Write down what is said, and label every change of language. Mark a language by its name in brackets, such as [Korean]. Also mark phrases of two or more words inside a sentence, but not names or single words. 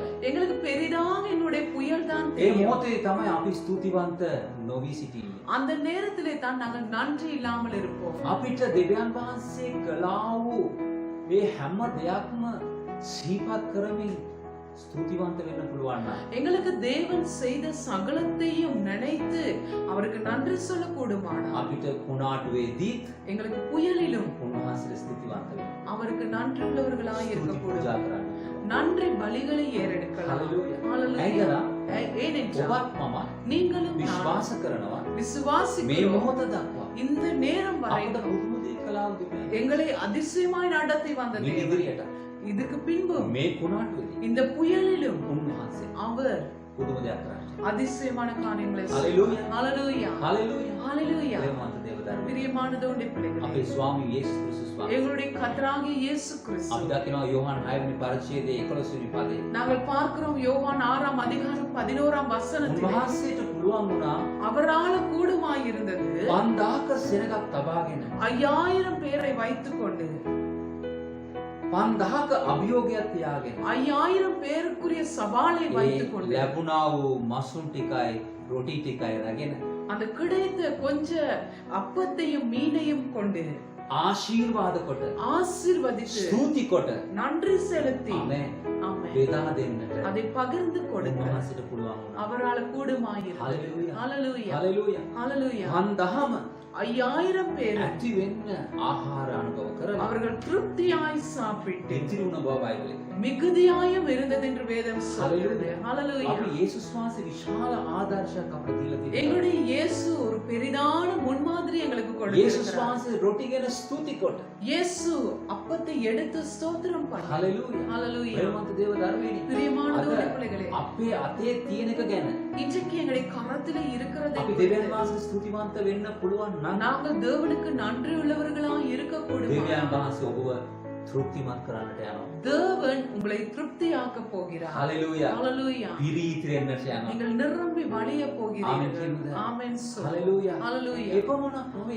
[Tamil] எங்களுக்கு பெரிதாக என்னுடைய புயல் தான் [Sinhala] ඒ [Tamil] தெரியும். [Sinhala] මොහොතේ තමයි අපි ස්තුතිවන්ත නොවී සිටින්නේ. [Tamil] அந்த நேரத்திலே தான் நாங்கள் நன்றி இல்லாமல் இருப்போம். [Sinhala] අපිට දෙවියන් වහන්සේ කළා වූ මේ හැම දෙයක්ම සිහිපත් කරමින් ස්තුතිවන්ත වෙන්න පුළුවන් නම් [Tamil] எங்களுக்கு தேவன் செய்த சகலத்தையும் நினைத்து அவருக்கு நன்றி சொல்ல கூடுமானால் [Sinhala] අපිට කුණාටුවේදී [Tamil] எங்களுக்கு புயலிலும் [Sinhala] උන්වහන්සේට ස්තුතිවන්ත වෙන්න. [Tamil] அவருக்கு நன்றி உள்ளவர்களாய் [Sinhala] ස්තුති [Tamil] இருக்கக்கூடும். [Sinhala] පූජා කරන්න. [Tamil] நன்றி பலிகளை ஏறெடுக்கலாம். [Sinhala] Hallelujah. [Tamil] Hallelujah. [Sinhala] ඇයි [Tamil] ஏனென்றால் [Sinhala] ඔබත් මම [Tamil] நீங்களும் நானும் [Sinhala] විශ්වාස කරනවා මේ [Tamil] விசுவாசிக்கிறோம். [Sinhala] මොහොත දක්වා [Tamil] இந்த நேரம் வரை [Sinhala] අපිට පුදුම දේ කළා වුනේ. [Tamil] எங்களை அதிசயமாய் நடத்தி வந்த [Sinhala] මේ [Tamil] தேவன் [Sinhala] ඉදිරියට [Tamil] இதுக்கு பின்பு [Sinhala] මේ කුණාටුවේදී [Tamil] இந்த புயலிலும் [Sinhala] උන්වහන්සේ [Tamil] அவர் [Sinhala] පුදුම දෙයක් කරන්නේ. [Tamil] அதிசயமான காரியங்களை [Sinhala] Hallelujah. [Tamil] ஹalleluya [Sinhala] හලෙලූයා. [Tamil] ஹalleluya [Sinhala] ප්‍රේමවන්ත දේව ධර්මයේ [Tamil] பிரியமான தேவனுடைய பிள்ளைகளே [Sinhala] අපේ ස්වාමී යේසුස් ක්‍රිස්තුස් වහන්සේ [Tamil] எங்களுடைய கர்த்தராகிய இயேசு [Sinhala] අපි [Tamil] கிறிஸ்து [Sinhala] දකිනවා යෝහන් 6 වෙනි පරිච්ඡේදයේ 11 වෙනි පදේ. [Tamil] நாங்கள் பார்க்கிறோம் யோவான் 6ஆம் அதிகாரம் 11ஆம் வசனத்தில் [Sinhala] උන්වහන්සේට පුළුවන් වුණා [Tamil] அவரால கூடுமாய் இருந்தது [Sinhala] 5000ක සෙනගක් තබාගෙන [Tamil] 5000 பேரை வைத்துக்கொண்டு [Sinhala] 5000ක අභියෝගයක් තියාගෙන [Tamil] 5000 பேருக்குரிய சவாலை [Sinhala] ඒ [Tamil] வைத்துக்கொண்டு [Sinhala] ලැබුණා වූ මසුන් ටිකයි රොටි ටිකයි රැගෙන [Tamil] அந்த கிடைத்த கொஞ்ச அப்பத்தையும் மீனையும் கொண்டு [Sinhala] ආශිර්වාද කොට [Tamil] ஆசீர்வதித்து [Sinhala] ස්තුති කොට [Tamil] நன்றி செலுத்தி [Sinhala] ආමේන් [Tamil] ஆமென் [Sinhala] බෙදා දෙන්නට [Tamil] அதை பகிர்ந்து கொடுக்க [Sinhala] උන්වහන්සේට පුළුවන් වුණා. [Tamil] அவரால் கூடுமாயிருந்தது. [Sinhala] Hallelujah. [Tamil] ஹalleluya [Sinhala] හලෙලූයා. [Tamil] ஹalleluya [Sinhala] 5000ම [Tamil] 5000 பேர் [Sinhala] ඇති වෙන්න ආහාර අනුභව කරලා [Tamil] அவர்கள் திருப்தியாய் சாப்பிட்டு [Sinhala] දෙතිරි වුණ බව බයිබලයේ. [Tamil] மிகுதியாயும் இருந்தது என்று வேதம் சொல்கிறது. [Sinhala] Hallelujah. [Tamil] ஹalleluya [Sinhala] අපි යේසුස් වහන්සේ විශාල ආදර්ශයක් අපට දීලා තියෙනවා. [Tamil] எங்களுடைய இயேசு ஒரு பெரிதான முன்மாதிரி எங்களுக்கு [Sinhala] යේසුස් [Tamil] கொடுத்திருக்கிறார். [Sinhala] වහන්සේ රොටි ගැන ස්තුති කොට. [Tamil] இயேசு அப்பத்தை எடுத்து ஸ்தோத்திரம் பண்ணார். [Sinhala] හලෙලූයා. [Tamil] ஹalleluya [Sinhala] ප්‍රේමවන්ත දේව ධර්මයේ [Tamil] பிரியமான [Sinhala] අද [Tamil] தேவனுடைய பிள்ளைகளே [Sinhala] අපේ අතේ තියෙන එක ගැන [Tamil] இன்றைக்கு எங்களுடைய கரத்திலே இருக்கிறதை [Sinhala] අපි දෙවියන් වහන්සේ ස්තුතිවන්ත වෙන්න පුළුවන් නම් [Tamil] நாங்கள் தேவனுக்கு நன்றி உள்ளவர்களாய் இருக்கக்கூடும். [Sinhala] දෙවියන් වහන්සේ ඔබව තෘප්තිමත් කරන්නට යනවා. [Tamil] தேவன் உங்களை திருப்தியாக்க போகிறார். [Sinhala] හලෙලූයා. [Tamil] ஹalleluya [Sinhala] පිරීතිරෙන්නට යනවා. [Tamil] நீங்கள் நிரம்பி வழிய போகிறீர்கள். [Sinhala] ஆமென் කියමුද? [Tamil] ஆமென் சொல். [Sinhala] හලෙලූයා. [Tamil] ஹalleluya [Sinhala] එපමණක් නෙවෙයි.